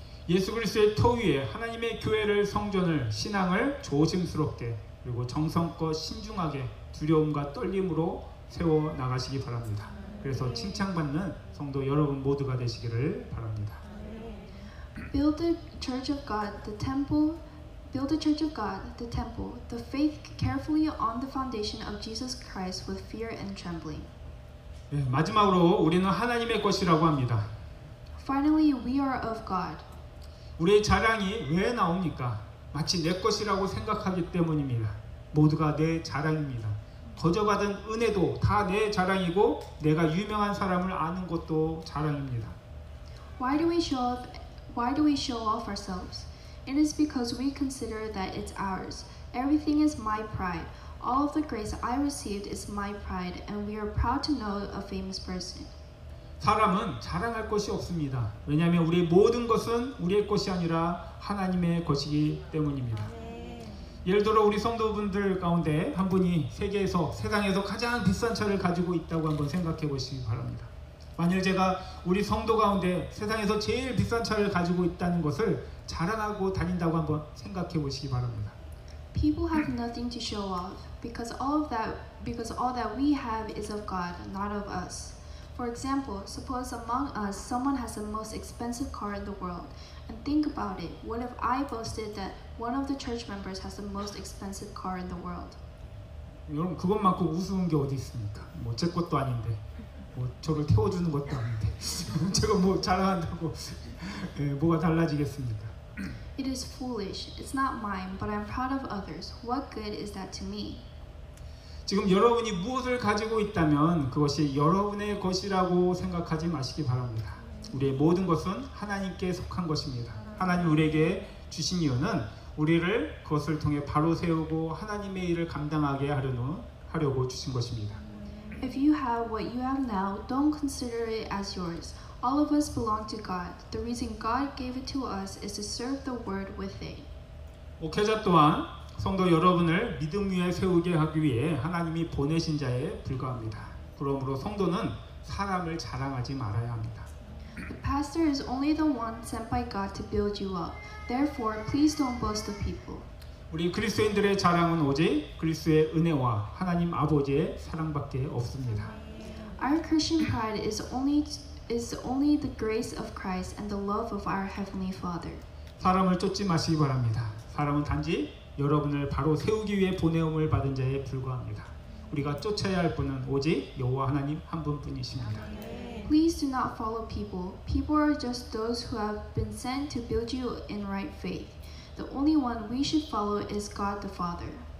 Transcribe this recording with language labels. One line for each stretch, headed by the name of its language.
Korean: 예수 그리스도의 터 위에 하나님의 교회를 성전을 신앙을 조심스럽게 그리고 정성껏 신중하게 두려움과 떨림으로 세워 나가시기 바랍니다. 그래서 칭찬받는 성도 여러분 모두가 되시기를 바랍니다.
English: Build the church of God, the temple. Build the church of God, the temple, the faith carefully on the foundation of Jesus Christ with fear and trembling.
Korean: 마지막으로 우리는 하나님의 것이라고 합니다.
English: Finally, we are of God.
Korean: 우리의 자랑이 왜 나옵니까? 마치 내 것이라고 생각하기 때문입니다. 모두가 내 자랑입니다. 거저받은 은혜도 다 내 자랑이고 내가 유명한 사람을 아는 것도 자랑입니다.
English: Why do we show off ourselves? It is because we consider that it's ours. Everything is my pride. All of the grace I received is my pride, and we are proud to know a famous person.
Korean: 사람은 자랑할 것이 없습니다. 왜냐하면 우리의 모든 것은 우리의 것이 아니라 하나님의 것이기 때문입니다. 예를 들어 우리 성도분들 가운데 한 분이 세상에서 가장 비싼 차를 가지고 있다고 한번 생각해 보시기 바랍니다. 만일 제가 우리 성도 가운데 세상에서 제일 비싼 차를 가지고 있다는 것을 자랑하고 다닌다고 한번 생각해 보시기 바랍니다.
English: People have nothing to show off because all that we have is of God, not of us. For example, suppose among us someone has the most expensive car in the world. And think about it. What if I boasted that one of the church members has the most expensive car in the world?
Korean: 여러분 그것만큼 우스운 게 어디 있습니까? 뭐 제 것도 아닌데, 뭐 저를 태워주는 것도 아닌데, 제가 뭐 자랑한다고 뭐가 달라지겠습니까?
English: It is foolish. It's not mine, but I'm proud of others. What good is that to me?
Korean: 지금 여러분이 무엇을 가지고 있다면 그것이 여러분의 것이라고 생각하지 마시기 바랍니다. 우리의 모든 것은 하나님께 속한 것입니다. 하나님 우리에게 주신 이유는 우리를 그것을 통해 바로 세우고 하나님의 일을 감당하게 하려고 주신 것입니다.
English: If you have what you have now, don't consider it as yours. All of us belong to God. The reason God gave it to us is to serve the word with it.
Korean: 목회자 또한 성도 여러분을 믿음 위에 세우게 하기 위해 하나님이 보내신 자에 불과합니다. 그러므로 성도는 사람을 자랑하지 말아야 합니다.
English: The pastor is only the one sent by God to build you up. Therefore, please don't boast of people.
Korean: 우리 그리스도인들의 자랑은 오직 그리스도의 은혜와 하나님 아버지의 사랑밖에 없습니다.
English: Our Christian pride is only the grace of Christ and the love of our Heavenly Father.
Korean: 사람을 쫓지 마시기 바랍니다. 사람은 단지 여러분을 바로 세우기 위해 보내음을 받은 자에 불과합니다. 우리가 쫓아야 할 분은 오직 여호와 하나님 한 분뿐이십니다.
English: Please do not follow people. People are just those who have been sent to build you in right faith. The only one we should follow is God the Father.